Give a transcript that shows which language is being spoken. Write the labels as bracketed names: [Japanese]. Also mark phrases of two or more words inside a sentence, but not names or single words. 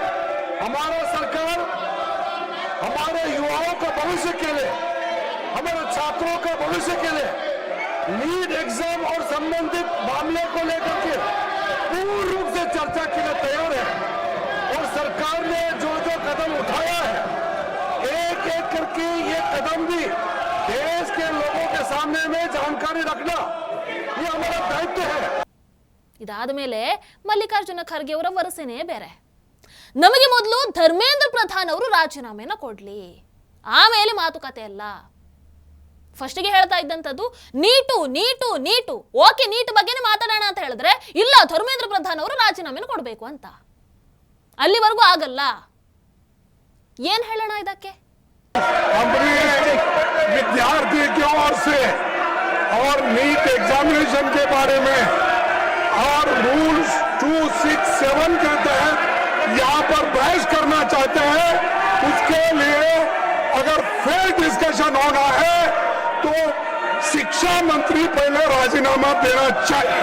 [Hindi] हमारा सरकार हमारे युवाओं का भविष्य के लिए, हमारे छात्रों का भविष्य के लिए नीट एग्जाम और संबंधित मामले को लेकर के पूर्ण रूप से चर्चा के लिए तैयार है। और सरकार ने जो जो कदम उठाया है, एक एक करके ये कदम भी देश के लोगों के सामने में जानकारी रखना ये हमारा दायित्व है। [Kannada] ಇದಾದ ಮೇಲೆ ಮಲ್ಲಿಕಾರ್ಜುನ ಖರ್ಗೆ ಅವರ ವರಸೆನೇ ಬೇರೆ. ನಮಗೆ ಮೊದಲು ಧರ್ಮೇಂದ್ರ ಪ್ರಧಾನ್ ಅವರು ರಾಜೀನಾಮೆನ ಕೊಡ್ಲಿ, ಆಮೇಲೆ ಮಾತುಕತೆ ಅಲ್ಲ. ಫಸ್ಟಿಗೆ ಹೇಳ್ತಾ ಇದ್ದಂಥದ್ದು ನೀಟು ನೀಟು ನೀಟು, ಓಕೆ ನೀಟ್ ಬಗ್ಗೆನೇ ಮಾತಾಡೋಣ ಅಂತ ಹೇಳಿದ್ರೆ ಇಲ್ಲ ಧರ್ಮೇಂದ್ರ ಪ್ರಧಾನ್ ಅವರು ರಾಜೀನಾಮೆನ ಕೊಡಬೇಕು ಅಂತ. ಅಲ್ಲಿವರೆಗೂ ಆಗಲ್ಲ. ಏನ್ ಹೇಳೋಣ ಇದಕ್ಕೆ? [Hindi] विद्यार्थी की ओर से और नीट एग्जामिनेशन के बारे में और रूल्स 267 के तहत यहाँ पर बहस करना चाहते हैं, उसके लिए अगर फिर डिस्कशन होना है तो शिक्षा मंत्री पहले राजीनामा देना चाहिए।